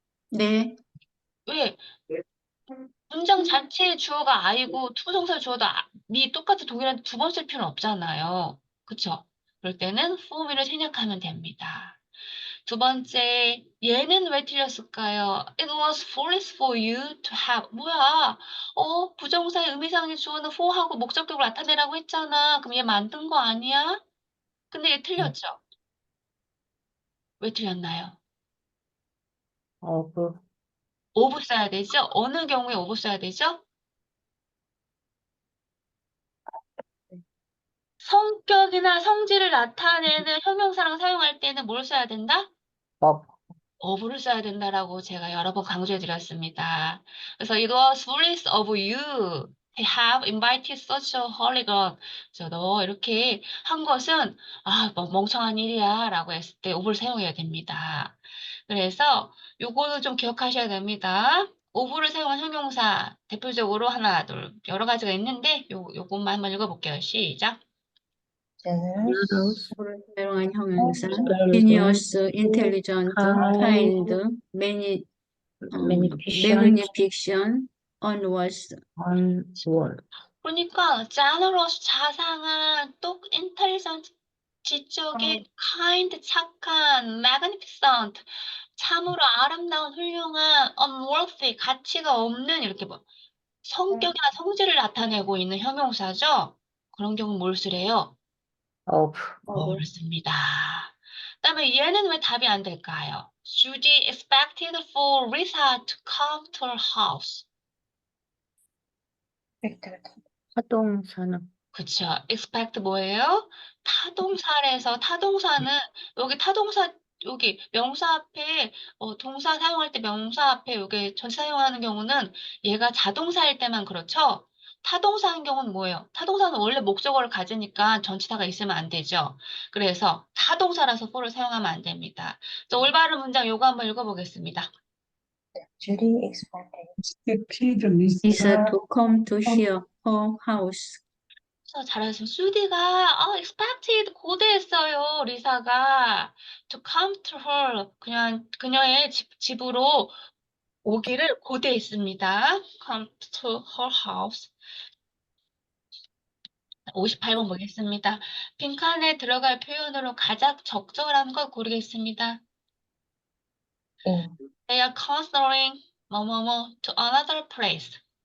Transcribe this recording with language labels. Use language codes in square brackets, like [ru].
[ko] 네. 왜? 문장 자체의 주어가 I고 투부정사의 주어도 미 똑같이 동일한데 두 번 쓸 필요는 없잖아요. 그쵸? 그럴 때는 form을 생략하면 됩니다. 두 번째, 얘는 왜 틀렸을까요? [en] It was foolish for you to have. [ko] 뭐야? 부정사의 의미상의 주어는 for하고 목적격을 나타내라고 했잖아. 그럼 얘 만든 거 아니야? 근데 얘 틀렸죠? 왜 틀렸나요? [en] of [ko] of 써야 되죠? 어느 경우에 of 써야 되죠? 성격이나 성질을 나타내는 형용사랑 사용할 때는 뭘 써야 된다? [en] of [ko] of를 써야 된다라고 제가 여러 번 강조해 드렸습니다. 그래서 [en] it was foolish of you to have invited such a hooligan. [ko] 너 이렇게 한 것은 뭐 멍청한 일이야 라고 했을 때 of를 사용해야 됩니다. 그래서 요거는 좀 기억하셔야 됩니다. of를 사용한 형용사 대표적으로 하나, 둘 여러 가지가 있는데 요것만 한번 읽어볼게요. 시작. [en] Generous. [ko] 오를 사용한 형용사. [en] generous, genius, intelligent, kind, kind, magnificent, magnificent, unworthy. unworthy. [ko] 그러니까 generous 자상한, 또 intelligent 지적인, kind 착한, magnificent 참으로 아름다운 훌륭한, unworthy 가치가 없는 이렇게 뭐 성격이나 성질을 나타내고 있는 형용사죠. 그런 경우 뭘 쓰래요? [en] of [ko] 뭐를 씁니다. 그다음에 얘는 왜 답이 안 될까요? [en] Judy expected for Lisa to come to her house. Expected. [ko] 하동사는 그쵸. expect 뭐예요? 타동사래서 타동사는 여기 명사 앞에 동사 사용할 때 명사 앞에 여기 전체 사용하는 경우는 얘가 자동사일 때만 그렇죠. 타동사인 경우는 뭐예요? 타동사는 원래 목적어를 가지니까 전치사가 있으면 안 되죠. 그래서 타동사라서 for를 사용하면 안 됩니다. 자, 올바른 문장 요거 한번 읽어보겠습니다. [en] Judy expected. Lisa to come to her house. [ko] 잘하셨어요. 수디가 expected 고대했어요. 리사가 to come to her 그냥 그녀의 집으로 오기를 고대했습니다. [en] come to her house. [ko] 58번 보겠습니다. 빈칸에 들어갈 표현으로 가장 적절한 걸 고르겠습니다. [en] In. They are considering [ko] 뭐뭐뭐 [en] to another place.